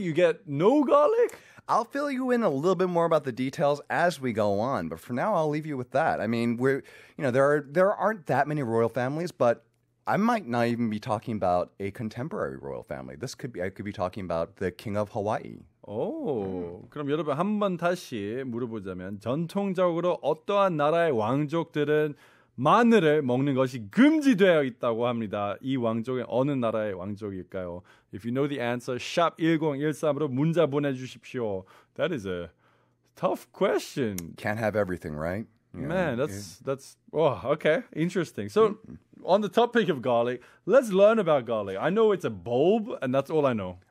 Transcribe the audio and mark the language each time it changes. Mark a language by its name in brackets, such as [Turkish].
[English] You get no garlic? I'll fill you in a little bit more about the details as we go on, but for now, I'll leave you with that. I mean, there aren't that many royal families, but I might not even be talking about a contemporary royal family. I could be talking about the King of Hawaii. [Korean] 오, 그럼 여러분 한 번 다시 물어보자면 전통적으로 어떠한 나라의 왕족들은 마늘을 먹는 것이 금지되어 있다고 합니다. 이 왕족은 어느 나라의 왕족일까요? [English] If you know the answer, [Korean] 샵 1013으로 문자 보내주십시오. [English] That is a tough question. Can't have everything, right? Man, that's okay, interesting. So, on the topic of garlic, let's learn about garlic. I know it's a bulb, and that's all I know.